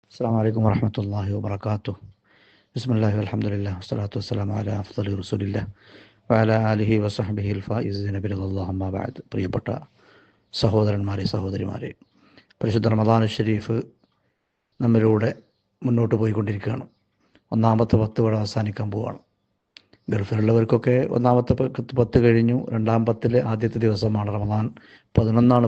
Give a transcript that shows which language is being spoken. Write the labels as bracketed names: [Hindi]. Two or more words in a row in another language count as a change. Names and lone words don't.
[Arabic] السلام عليكم ورحمة الله وبركاته. بسم الله والحمد لله والصلاة والسلام على أفضل رسول الله وعلى آله وصحبه الفائزين برضا الله أما بعد. [Malayalam] പ്രിയപ്പെട്ട സഹോദരന്മാരെ സഹോദരിമാരെ, പരിശുദ്ധ [Arabic] رمضان شريف [Malayalam] നമ്മിലൂടെ മുന്നോട്ട് പോയിക്കൊണ്ടിരിക്കുകയാണ്. ഒന്നാമത്തെ 10 ഇവിടെ അവസാനിക്കാൻ പോവുകയാണ്. ഗൾഫിലുള്ളവർക്കൊക്കെ ഒന്നാമത്തെ 10 കഴിഞ്ഞു. രണ്ടാം 10 ആദ്യത്തെ ദിവസമാണ് റമദാൻ 11.